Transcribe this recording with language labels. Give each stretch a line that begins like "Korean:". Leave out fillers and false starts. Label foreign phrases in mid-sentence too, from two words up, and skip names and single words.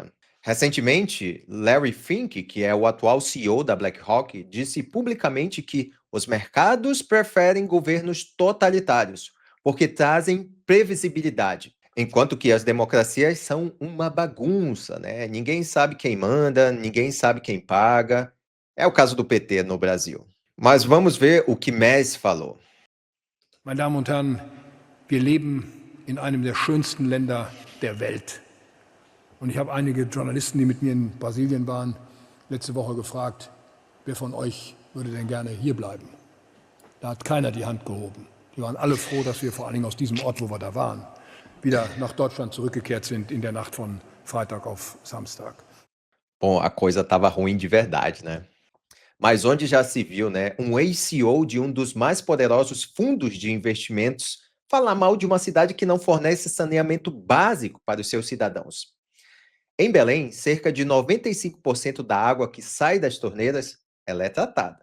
Portuguese: Recentemente, Larry Fink, que é o atual CEO da BlackRock, disse publicamente que os mercados preferem governos totalitários, porque trazem previsibilidade. Enquanto que as democracias são uma bagunça, né? Ninguém sabe quem manda, ninguém sabe quem paga. É o caso do PT no Brasil. Mas vamos ver o que Messi falou.
German: Meine Damen und Herren, wir leben in einem der schönsten Länder der Welt. Und ich habe einige Journalisten, die mit mir in Brasilien waren, letzte Woche gefragt, wer von euch würde denn gerne hier bleiben? Da hat keiner die Hand gehoben. Die waren alle froh, dass wir vor allen Dingen aus diesem Ort, wo wir da waren, wieder nach Deutschland zurückgekehrt sind in der Nacht von Freitag auf Samstag.
Portuguese: Bom, a coisa estava ruim de verdade, né? Mas onde já se viu, né, um ex-CEO de um dos mais poderosos fundos de investimentos falar mal de uma cidade que não fornece saneamento básico para os seus cidadãos. Em Belém, cerca de 95% da água que sai das torneiras, ela é tratada.